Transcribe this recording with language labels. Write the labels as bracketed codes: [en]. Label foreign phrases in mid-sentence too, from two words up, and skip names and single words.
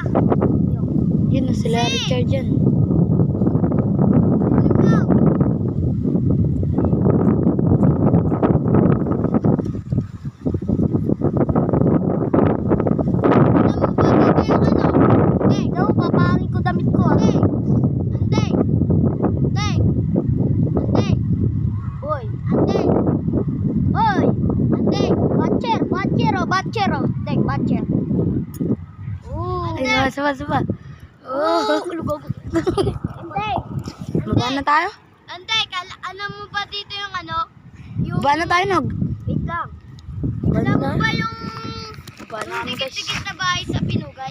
[tl] Yun na sila, Richard dyan. Ano? Ikaw, papangin ko damit ko. Anteng! Anteng! Anteng! Anteng! Hoy! Anteng! Hoy! Anteng! Batcher! Batcher oh! Batcher oh! Anteng! Batcher! Ay, saba. Oh, Anteng! baba na tayo? Anteng! Alam mo ba dito yung ano? Yung... Baba na tayo, Nog. Wait lang. Baba na Alam mo tayo. ba yung... Baba na kami, guys. Dikit-dikit na bahay sa Pinugay?